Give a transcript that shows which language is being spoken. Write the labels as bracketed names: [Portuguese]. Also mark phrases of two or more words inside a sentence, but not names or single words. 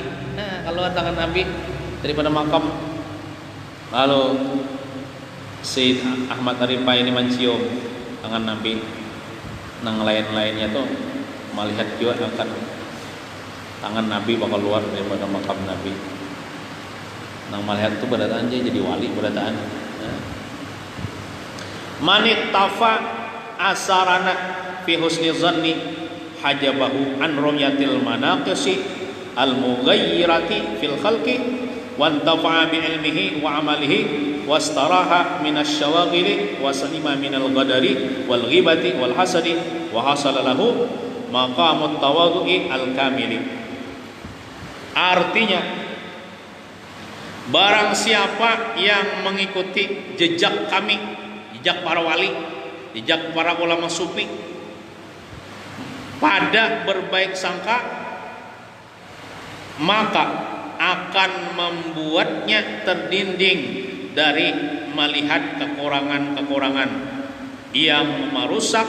[Banjar] Nah, kalau tangan Nabi daripada makam, lalu Sayyid Ahmad Ar-Rifai ini mencium tangan Nabi, nang lain-lainnya tuh melihat juga akan tangan Nabi bakal keluar daripada makam Nabi. Nang melihat itu berataan dia jadi wali berataan. [Arabic] من اقتفى آثارنا في حسن الظن حجبه عن رؤية المناقص المغيرة في الخلق وانتفع بعلمه وعمله واستراح من الشواغل وسلم من الغدر والغيبة والحسد وحصل له مقام التواضع الكامل. [Indonesian] Artinya, barang siapa yang mengikuti jejak kami, jejak para wali, jejak para ulama sufi pada berbaik sangka, maka akan membuatnya terdinding dari melihat kekurangan-kekurangan yang merusak.